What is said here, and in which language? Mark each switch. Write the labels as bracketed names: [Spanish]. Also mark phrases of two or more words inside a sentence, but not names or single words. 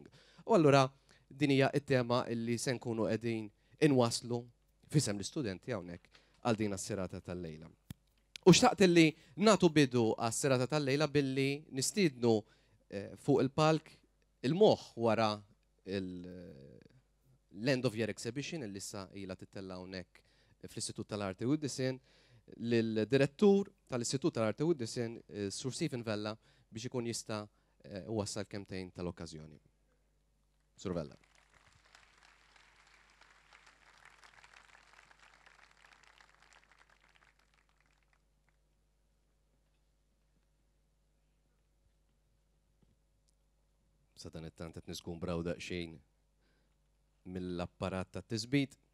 [Maltese] U allura din hija t-tema illi se nkunu qegħdin inwaslu fisem l-istudenti hawnhekk għal din is-serata tal-lejla. U xtaqt illi nagħtu bidu għas-serata tal-lejla billi nistiednu fuq il-palk il-moħħ wara l-End of Year Exhibition illi issa ilha titella hawnhekk fl-Istitut tal-Arti u d-Disin lill-direttur tal-Istitut tal-Arti u d-Disin, Sur Stephen Vella, biex ikun jista' wassal kemmtejn tal-okkażjoni. Sur Vella. Sa dan it-tant qed niskumbraw daqsxejn mill-apparat tat-tisbit.